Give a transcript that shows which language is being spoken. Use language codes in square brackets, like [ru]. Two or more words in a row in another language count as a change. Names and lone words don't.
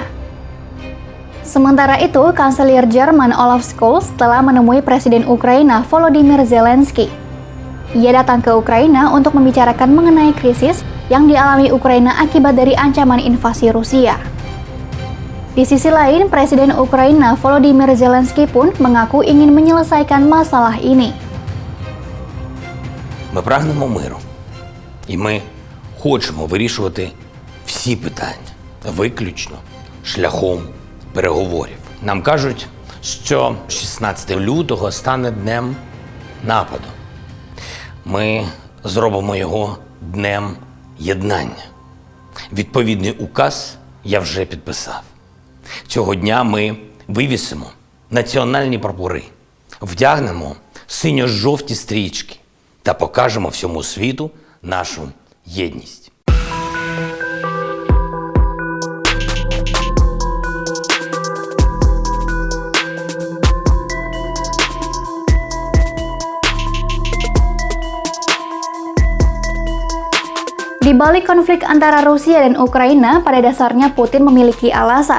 [id] Sementara itu, Kanselir Jerman Olaf Scholz telah menemui Presiden Ukraina Volodymyr Zelensky. Ia datang ke Ukraina untuk membicarakan mengenai krisis yang dialami Ukraina akibat dari ancaman invasi Rusia. Di sisi lain, Presiden Ukraina Volodymyr Zelensky pun mengaku ingin menyelesaikan masalah ini. [uk] Ми прагнемо миру. І ми хочемо вирішувати всі питання, виключно шляхом переговорів. Нам кажуть, що 16 лютого стане днем нападу. Ми зробимо його днем єднання. Відповідний указ я вже підписав. Цього дня ми вивісимо національні прапори, вдягнемо синьо-жовті стрічки та покажемо всьому світу нашу єдність. [id] Di balik konflik antara Rusia dan Ukraina, pada dasarnya Putin memiliki alasan.